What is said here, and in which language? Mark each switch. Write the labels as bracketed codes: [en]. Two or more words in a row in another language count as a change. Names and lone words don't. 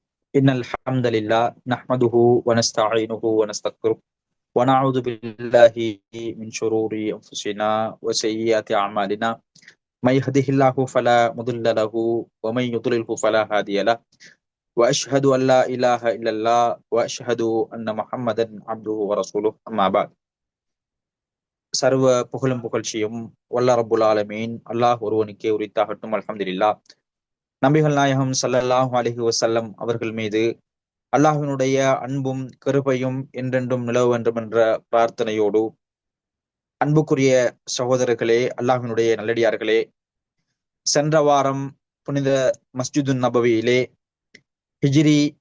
[ar] إن الحمد لله نحمده ونستعينه ونستغفره ونعوذ بالله من شرور أنفسنا وسيئات أعمالنا من يهده الله فلا مضل له ومن يضلله فلا هادي له وأشهد أن لا إله إلا الله وأشهد أن محمدا عبده ورسوله أما بعد. [ta] சர்வ புகழும் புகழ்ச்சியும் வல்ல [ar] رب العالمين [ta] அல்லாஹ் ஒருவனுக்கே உரித்தாகட்டும். அல்ஹம்துலில்லாஹ். நபிகள் நாயகம் [ar] صلى الله عليه وسلم [ta] அவர்கள் மீது அல்லாஹ்வினுடைய அன்பும் கிருபையும் என்றென்றும் நிலவ வேண்டும் என்ற பிரார்த்தனையோடு, அன்புக்குரிய சகோதரர்களே, அல்லாஹ்வினுடைய நல்லடியார்களே, சென்ற வாரம் புனித மஸ்ஜிது நபவியிலே ஹிஜ்ரி